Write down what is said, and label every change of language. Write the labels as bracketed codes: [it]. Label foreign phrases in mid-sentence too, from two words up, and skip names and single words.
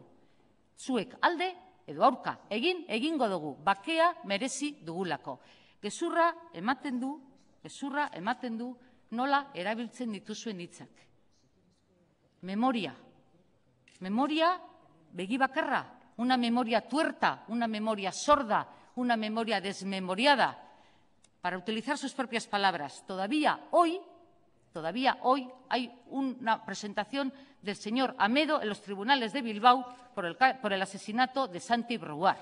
[eu] Zuek alde edo aurka, egingo dugu, bakea merezi dugulako. Gezurra ematen du nola erabiltzen dituzuen hitzak. Memoria. Memoria begi bakarra, [es] una memoria tuerta, una memoria sorda, una memoria desmemoriada. Para utilizar sus propias palabras, todavía hoy hay una presentación del señor Amedo en los tribunales de Bilbao por el asesinato de Santi Brouard.